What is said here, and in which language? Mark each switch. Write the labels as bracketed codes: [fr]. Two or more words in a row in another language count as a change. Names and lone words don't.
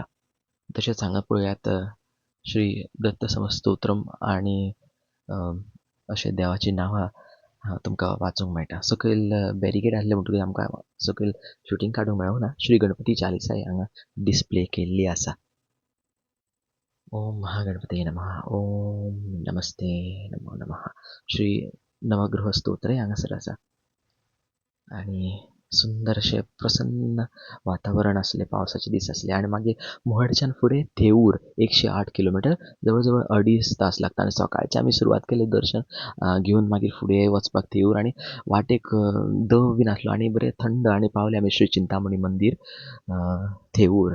[kok] तशेंच हांगा पळयात श्री दत्त समस्तोत्रम आनी अशें देवाचीं नांवां तुमकां वाचूंक मेळटा. सकयल बॅरिकेड आसले म्हणटकीर आमकां सकयल शुटींग काडूंक मेळूंक ना. श्री गणपती चालिसाय हांगा डिस्प्ले केल्ली आसा. [sa] ओम महागणपतये नमः. ओम नमस्ते नमो नमः. [kok] श्री नवग्रह स्तोत्रय हांगासर आसा. आनी सुंदर अशें प्रसन्न वातावरण आसलें पावसाचे दीस आसले. आनी मागीर महडच्यान फुडें थेऊर 108 किलोमिटर जवळ जवळ 2.5 तास लागता. आनी सकाळचें आमी सुरवात केलें दर्शन घेवन मागीर फुडें वचपाक थेऊर. आनी वाटेक दव बीन आसलो आनी बरें थंड आनी पावले आमी श्री चिंतामणी मंदीर थेऊर.